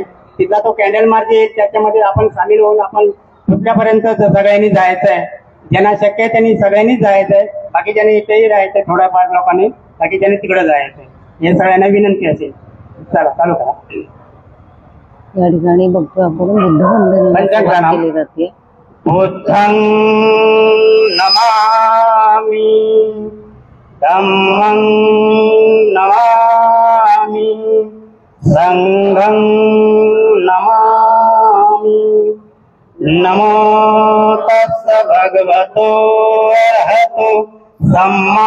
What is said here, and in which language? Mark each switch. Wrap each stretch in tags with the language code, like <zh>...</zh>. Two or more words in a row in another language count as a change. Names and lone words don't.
<mr>तिथला तो कॅन्डल मार्च येईल, त्याच्यामध्ये आपण सामील होऊन आपण कुठल्यापर्यंत सगळ्यांनी जायचं आहे. ज्यांना शक्य आहे त्यांनी सगळ्यांनीच जायचं आहे. बाकीच्यांनी इथेही राहायचंय, थोड्याफार लोकांनी बाकीच्यांनी तिकडे जायचंय. हे सगळ्यांना विनंती असेल. चला चालू करा. या ठिकाणी बघतो आपण बुद्धवंदना केली जाते.</mr> <pi>बुद्धं नमामि धम्मं नमामि संघं नमामि नमो तस्स भगवतो अरहतो सम्मा</pi>